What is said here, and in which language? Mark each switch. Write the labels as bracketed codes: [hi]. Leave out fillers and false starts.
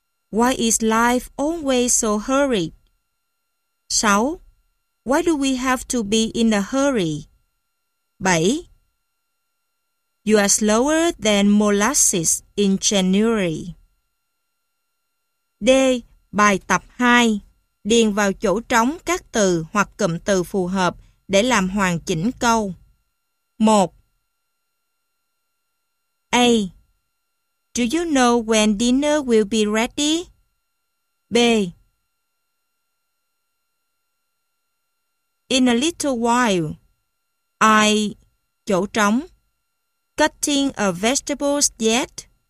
[en] Why is life always so hurried? 6. Why do we have to be in a hurry? 7. You are slower than molasses in January. [vi] D. Bài tập 2. Điền vào chỗ trống các từ hoặc cụm từ phù hợp để làm hoàn chỉnh câu. 1. A. [en] Do you know when dinner will be ready? B. In a little while. I. [vi] Chỗ trống. [en] Cutting a vegetables yet?